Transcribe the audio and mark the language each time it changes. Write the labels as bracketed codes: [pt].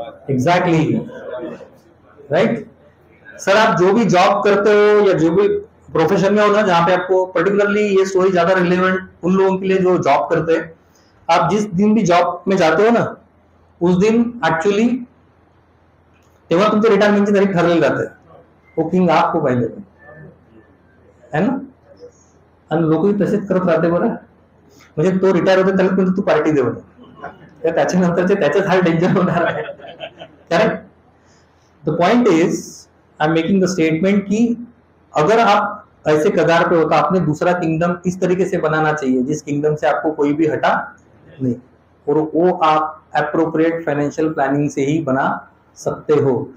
[hi] Exactly right. Sir आप जो भी जॉब करते हो या जो भी प्रोफेशन में हो ना, जहाँ पे आपको पर्टिकुलरली ये स्टोरी ज्यादा रिलेवेंट उन लोगों के लिए जो जॉब करते हैं, आप जिस दिन भी जॉब में जाते हो ना, उस दिन एक्चुअली [mr] तेव्हा तुमचं रिटायरमेंटची तारीख ठरलेली जाते. [hi] वो किंग आपको पाहिजे है ना. [mr] आणि लोकही तसेच करत राहते बरं. म्हणजे तो रिटायर होतो त्याला पण तू पार्टी दे बरं, त्याच्यानंतरचे त्याच्याच हाल डेंजर होणार आहे. [en] Correct. The point is I am making the statement [hi] कि अगर आप ऐसे कगार पे होता, आपने दूसरा किंगडम इस तरीके से बनाना चाहिए जिस किंगडम से आपको कोई भी हटा नहीं, और वो आप एप्रोप्रिएट फाइनेंशियल प्लानिंग से ही बना सकते हो.